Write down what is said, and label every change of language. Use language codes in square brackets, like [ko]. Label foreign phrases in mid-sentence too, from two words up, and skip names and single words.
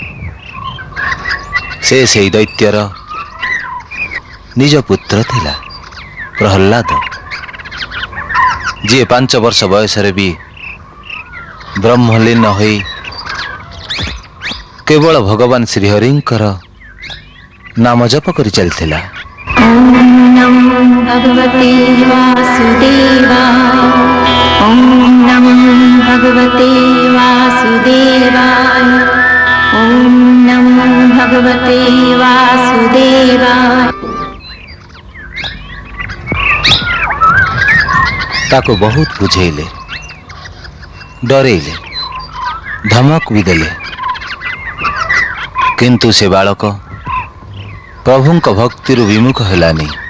[or] ସେ ସେହି ଦୈତ୍ୟର ନିଜ ପୁତ୍ର ଥିଲା ପ୍ରହ୍ଲାଦ, ଯିଏ 5 ବର୍ଷ ବୟସରେ ବି ବ୍ରହ୍ମଲୀନ ହୋଇ କେବଳ ଭଗବାନ ଶ୍ରୀହରିଙ୍କର ନାମ ଜପ କରି ଚାଲିଥିଲା। [sa] भगवते वासुदेवाय ॐ नमः भगवते वासुदेवाय ॐ नमः भगवते वासुदेवाय। [or] ତାକୁ ବହୁତ ବୁଝେଇଲେ, ଡରେଇଲେ, ଧମକ ବି ଦେଲେ, କିନ୍ତୁ ସେ ବାଳକ ପ୍ରଭୁଙ୍କ ଭକ୍ତିରୁ ବିମୁଖ ହେଲାନି।